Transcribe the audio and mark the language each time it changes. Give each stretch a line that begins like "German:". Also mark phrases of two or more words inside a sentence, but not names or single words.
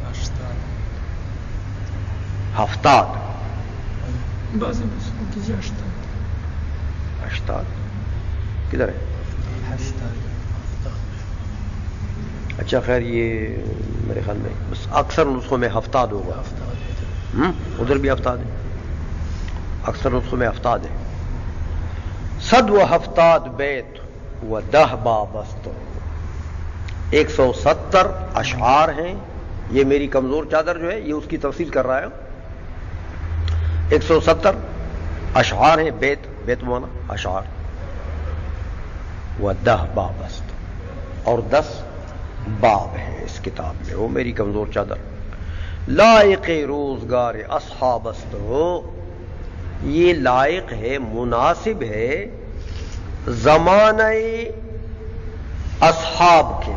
Urdu: ہفتاد اشتاد کدھر ہے؟ اچھا خیر یہ میرے خیال میں بس اکثر نسخوں میں ہفتاد ہوگا. ادھر بھی ہفتاد ہے، اکثر نسخوں میں ہفتاد ہے.
Persian: 170 بیت و 10 باب است، 170
Urdu: اشعار ہیں. یہ میری کمزور چادر جو ہے یہ اس کی تفصیل کر رہا ہے. 170 اشعار ہیں، بیت مانا اشعار.
Persian: و 10 باب است،
Urdu: اور 10 باب ہیں اس کتاب میں. وہ میری کمزور چادر.
Persian: لائق روزگار اصحاب است،
Urdu: یہ لائق ہے، مناسب ہے زمانہ اصحاب کے.